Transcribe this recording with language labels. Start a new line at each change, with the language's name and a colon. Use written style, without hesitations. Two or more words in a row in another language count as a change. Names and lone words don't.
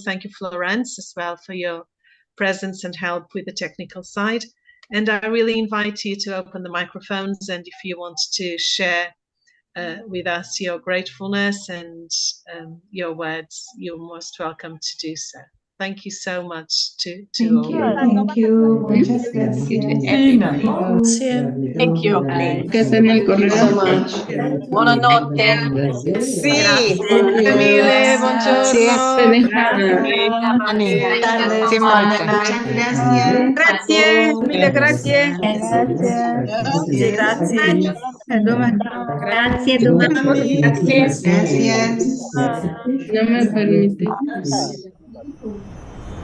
English: Thank you, Florence, as well, for your presence and help with the technical side. And I really invite you to open the microphones, and if you want to share with us your gratefulness and your words, you're most welcome to do so. Thank you so much to all. Thank you.
Spanish: Muchas gracias.
English: Thank you. Thank you so much.
Italian: Buonanotte. Sì. Mille, buongiorno.
Spanish: Buenas tardes. Muchas gracias.
Italian: Grazie, mille grazie. Grazie. Grazie, domani.
Spanish: Gracias. No me permite.